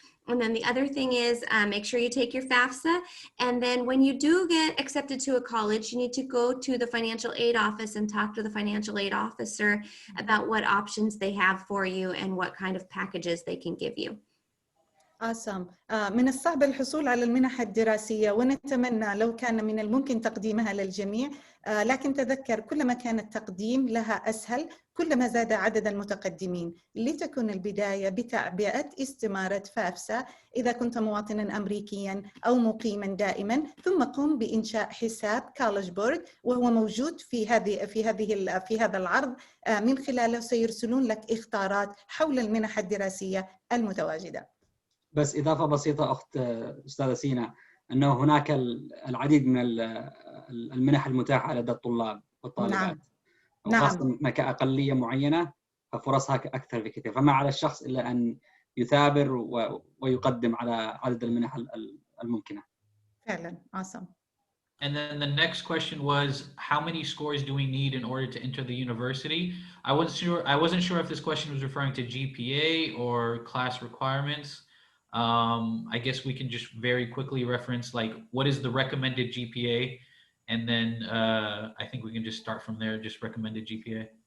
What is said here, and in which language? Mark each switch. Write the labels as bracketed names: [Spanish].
[English] And then the other thing is make sure you take your FAFSA. And then when you do get accepted to a college, you need to go to the financial aid office and talk to the financial aid officer about what options they have for you and what kind of packages they can give you. Awesome. [Arabic] من الصعب الحصول على المنح الدراسية ونتمنى لو كان من الممكن تقديمها للجميع، لكن تذكر كلما كان التقديم لها أسهل كلما زاد عدد المتقدمين. لتكن البداية بتعبئة استمارة فافسا إذا كنت مواطنا أمريكيا أو مقيما دائما، ثم قم بإنشاء حساب كولج بورد وهو موجود في هذا العرض، من خلاله سيرسلون لك إخطارات حول المنح الدراسية المتواجدة. بس إضافة بسيطة أخت أستاذة سينا، أنه هناك العديد من المنح المتاحة لدى الطلاب والطالبات. نعم. وخاصة كأقلية معينة ففرصها أكثر بكثير، فما على الشخص إلا أن يثابر ويقدم على عدد المنح الممكنة. فعلا. awesome. [English] And then the next question was, how many scores do we need in order to enter the university? I wasn't sure if this question was referring to GPA or class requirements. I guess we can just very quickly reference like what is the recommended GPA, and then I think we can just start from there, just recommended GPA.